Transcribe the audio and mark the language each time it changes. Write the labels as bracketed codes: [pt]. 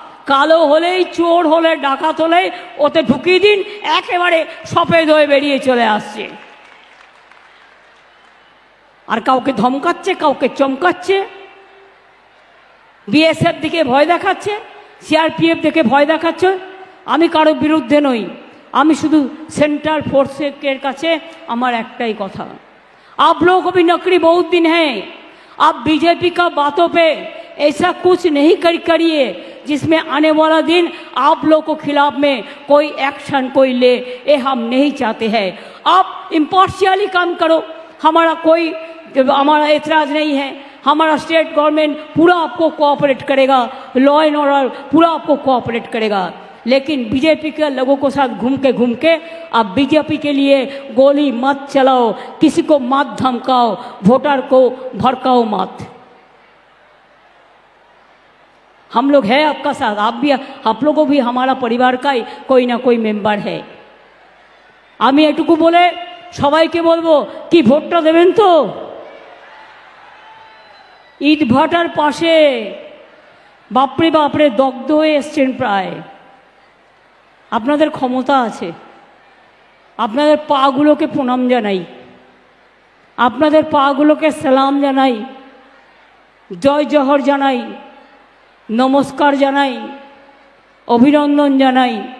[bn] কালো হলেই, চোর হলে, ডাকাত হলেই ওতে ঢুকিয়ে দিন, একেবারে সফেদ হয়ে বেরিয়ে চলে আসছে। আর কাউকে ধমকাচ্ছে, কাউকে চমকাচ্ছে, বিএসএফ দিকে ভয় দেখাচ্ছে, সিআরপিএফ দেখে ভয় দেখাচ্ছে। আমি কারো বিরুদ্ধে নই, আমি শুধু সেंट्रल फोर्सेर काছে আমার একটাই কথা, [hi] आप लोगों को भी नौकरी बहुत दिन है, आप बीजेपी का बातों पे ऐसा कुछ नहीं करिए जिसमें आने वाला दिन आप लोग को खिलाफ में कोई एक्शन कोई ले, ये हम नहीं चाहते हैं। आप इम्पार्शियली काम करो, हमारा एतराज़ नहीं है। हमारा स्टेट गवर्नमेंट पूरा आपको कोऑपरेट करेगा, लॉ एंड ऑर्डर पूरा आपको कोऑपरेट करेगा। लेकिन बीजेपी के लोगों के साथ घूम के आप बीजेपी के लिए गोली मत चलाओ, किसी को मत धमकाओ, वोटर को भड़काओ मत। हम लोग हैं आपका साथ, आप लोगों भी हमारा परिवार का कोई ना कोई मेंबर है। [bn] আমি এটুকু বলে সবাইকে বলবো কি ভোটটা দেবেন তো। ইট ভাটার পাশে বাপরে বাপরে দগ্ধ হয়ে এসছেন প্রায়। আপনাদের ক্ষমতা আছে, আপনাদের পাগুলোকে প্রণাম জানাই, আপনাদের পাগুলোকে সালাম জানাই, জয় জহর জানাই, নমস্কার জানাই, অভিনন্দন জানাই।